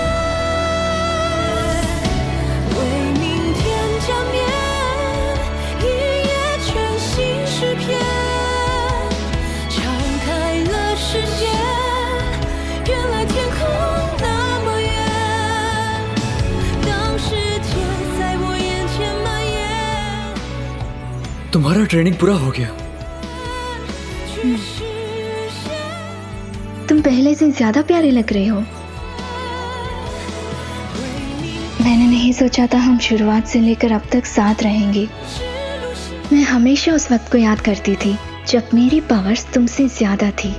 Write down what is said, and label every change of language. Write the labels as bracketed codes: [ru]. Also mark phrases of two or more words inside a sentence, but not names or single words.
[zh] 为明天加冕一页全新诗篇，敞开了视线，原来天空那么远，当世界在我眼前蔓延。 [hi] तुम्हारा ट्रेनिंग पूरा हो गया। तुम पहले से ज्यादा प्यारे लग रहे हो। मैंने नहीं सोचा था हम शुरुआत से लेकर अब तक साथ रहेंगे। मैं हमेशा उस वक्त को याद करती थी जब मेरी पावर्स तुमसे ज्यादा थी।